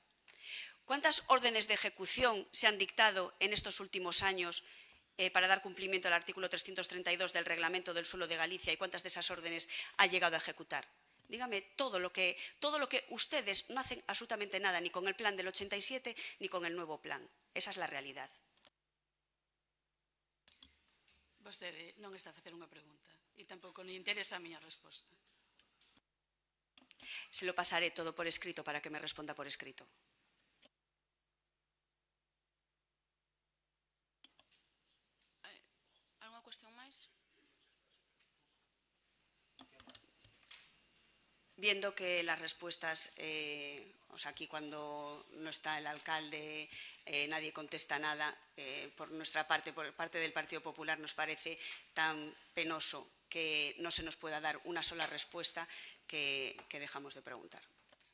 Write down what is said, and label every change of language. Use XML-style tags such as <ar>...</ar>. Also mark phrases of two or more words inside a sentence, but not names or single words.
<es>¿Cuántas órdenes de ejecución se han dictado en estos últimos años para dar cumplimiento al artículo 332 del Reglamento del Suelo de Galicia y cuántas de esas órdenes ha llegado a ejecutar? Dígame todo lo que ustedes no hacen absolutamente nada, ni con el plan del 87 ni con el nuevo plan. Esa es la realidad.</es> <gl>Vostede non está a facer unha pregunta e tampouco non interesa a miña resposta.</gl> <es>Se lo pasaré todo por escrito para que me responda por escrito. Alguna cuestión máis? Viendo que las respuestas, aquí cuando no está el alcalde, nadie contesta nada, por nuestra parte, por parte del Partido Popular, nos parece tan penoso que no se nos pueda dar una sola respuesta que dejamos de preguntar.</es>